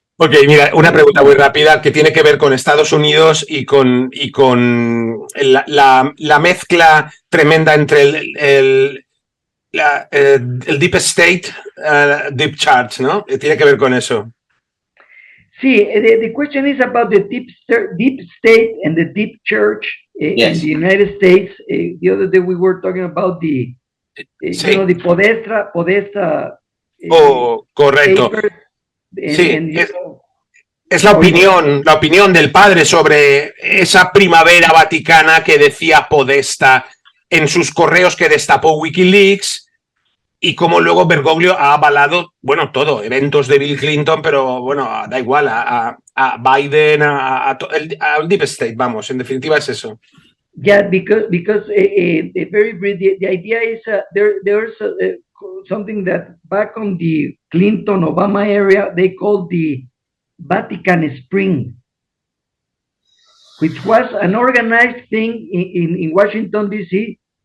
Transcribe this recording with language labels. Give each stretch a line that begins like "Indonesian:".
Spanish: Ok, mira, una pregunta muy rápida que tiene que ver con Estados Unidos y con la mezcla tremenda entre el Deep State, Deep Church, ¿no? Tiene que ver con eso.
English: Sí, the question is about the deep state and the deep church Yes. in the United States. The other day we were talking about the the Podesta.
Spanish: Correcto.
English: papers,
Spanish: Sí,
English: and,
Spanish: es la opinión del padre sobre esa primavera vaticana que decía Podesta en sus correos que destapó WikiLeaks y cómo luego Bergoglio ha avalado, bueno, todo, eventos de Bill Clinton, pero bueno, da igual, a Biden, al Deep State, vamos, en definitiva es eso.
English: Yeah, because very brief. The idea is there's something that back on the Clinton Obama area they called the Vatican Spring, which was an organized thing in Washington D.C.